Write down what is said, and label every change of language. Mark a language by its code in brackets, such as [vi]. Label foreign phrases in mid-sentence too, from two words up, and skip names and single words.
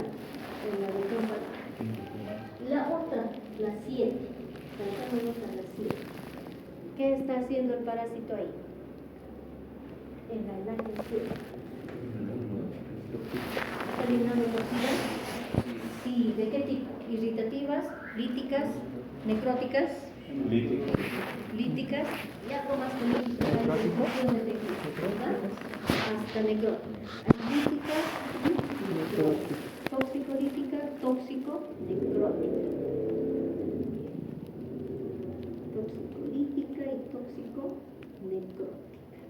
[es] En la región paral. La otra, la 7. Saltamos a la 7. ¿Qué está haciendo el parásito ahí? En la imagen 7. ¿Está eliminando toxinas? Sí, ¿de qué tipo? Irritativas, líticas, necróticas. Líticas y algo más que líticas, ¿verdad? Hasta necróticas. Líticas y necróticas. Tóxico-lítica, tóxico-necrótica. Tóxico-lítica y tóxico-necrótica.